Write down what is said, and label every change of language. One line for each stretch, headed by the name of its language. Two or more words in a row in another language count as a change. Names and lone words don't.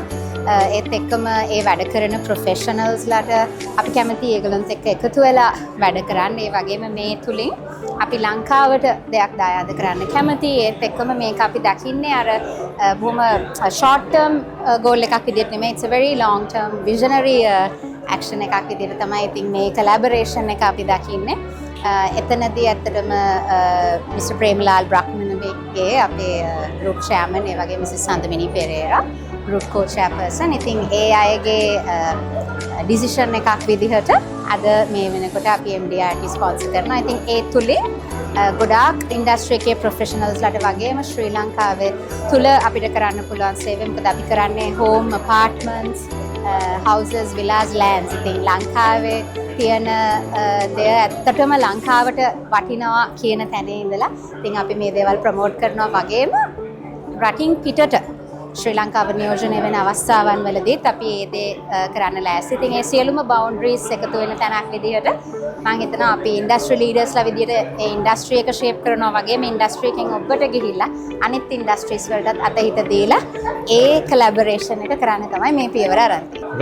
Sinhala: ඒත් එක්කම ඒ වැඩ කරන ප්‍රොෆෙෂනල්ස්ලාට අපි කැමති ඒගොල්ලොන්ත් එක්ක එකතු වෙලා වැඩ කරන්න. ඒ වගේම මේ තුලින් අපි ලංකාවට දෙයක් දායාද කරන්න කැමති. ඒත් එක්කම මේක අපි දකින්නේ අර බොහොම
English: short term goal
Sinhala: එකක් විදිහට නෙමෙයි.
English: it's a very long term visionary action
Sinhala: එකක් විදිහට තමයි ඉතින් මේ collaboration එක අපි දකින්නේ. එතනදී ඇත්තටම මිස්ටර් ප්‍රේමලාල් බ්‍රහ්මනගේ අපේ
English: group chairman
Sinhala: ඒ වගේ මිසස් සඳමිනී පෙරේරා
English: group co-chairperson.
Sinhala: ඉතින් ඒ අයගේ decision එකක් විදිහට අද මේ වෙනකොට අපි MDRT ස්පොන්සර් කරනවා. ඉතින් ඒ තුලින් ගොඩාක් ඉන්ඩස්ට්‍රි එකේ ප්‍රොෆෙෂනල්ස්ලාට වගේම ශ්‍රී ලංකාවේ තුල අපිට කරන්න පුළුවන් සේවය. මොකද අපි කරන්නේ
English: home apartments houses villas lands.
Sinhala: ඉතින් ලංකාවේ තියෙන දෙය ඇත්තටම ලංකාවට වටිනවා කියන තැනේ ඉඳලා ඉතින් අපි මේ දේවල් ප්‍රොමෝට් කරනවා. වගේම රටින් පිටට ශ්‍රී ලංකාව නියෝජනය වෙන අවස්ථාවන් වලදීත් අපි ඒ දේ කරන්න ලෑස්ති. ඉතින් ඒ සියලුම බවුන්ඩරිස් එකතු වෙන තැනක් විදිහට මම හිතනවා අපි
English: industry leaders
Sinhala: විදිහට ඒ ඉන්ඩස්ට්‍රි එක ෂේප් කරනවා වගේම ඉන්ඩස්ට්‍රි එකෙන් ඔබට ගිහිල්ලා අනිත් ඉන්ඩස්ට්‍රීස් වලටත් අතහිත දීලා ඒ කොලැබොරේෂන් එක කරන්න තමයි මේ පියවර අරන් තියෙන්නේ.